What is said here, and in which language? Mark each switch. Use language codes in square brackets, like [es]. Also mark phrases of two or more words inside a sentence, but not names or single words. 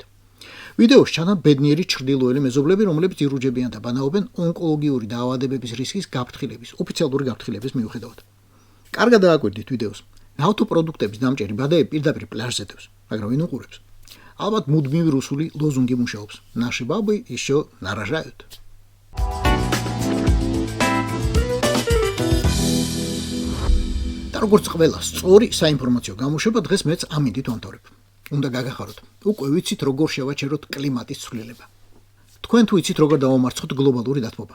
[ka] ვიდეოში ჩანა ბედნიერი ჩრდილოელი მეზობლები, რომლებიც ირუჯებიან და ბანაობენ ონკოლოგიური დაავადებების რისკის გაფრთხილების, ოფიციალური გაფრთხილების მიუხედავად. კარგად დააკვირდით ვიდეოს. ნავთობპროდუქტების დამჭერი ბადეები პირდაპირ პლაჟზე დევს, მაგრამ ვინ უყურებს? ალბათ მუდმივი რუსული ლოზუნგი მუშაობს. [ru] Наши бабы еще нарожают. [ka] და როგორც ყველა სწორი საინფორმაციო გამოშვება დღეს მეც ამინდით ვამთავრებ. უნდა გაგახაროთ. უკვე ვიცით როგორ შევაჩეროთ კლიმატის ცვლილება. თქვენ თუ იცით როგორ დავამარცხოთ გლობალური დათბობა?